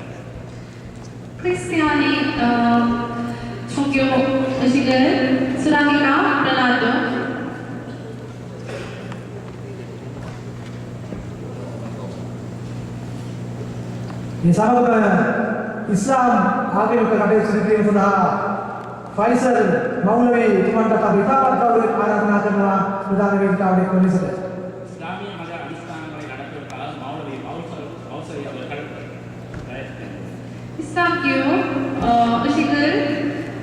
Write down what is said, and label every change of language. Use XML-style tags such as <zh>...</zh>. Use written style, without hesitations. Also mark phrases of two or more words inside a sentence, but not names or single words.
<ko>크리스티아니 종교 의식을 수라기가 ප්‍රනාන්දු</ko> <si>මේ සමගම ඉස්ලාම් ආගමික කටයුතු සිදු කිරීම සඳහා ෆයිසල් මෞලවි තුමන්ට අපි ඉතාමත් ගෞරවයෙන් ආරාධනා කරනවා ප්‍රධාන වේදිකාවට එක්ව ලෙසට.</si> <ta>இஸ்லாமிய மத அனுஷ்டானங்களை நடத்துவதற்காக மௌலவி மௌசரி அவர்கள்</ta> <ko>이슬람교 의식을</ko>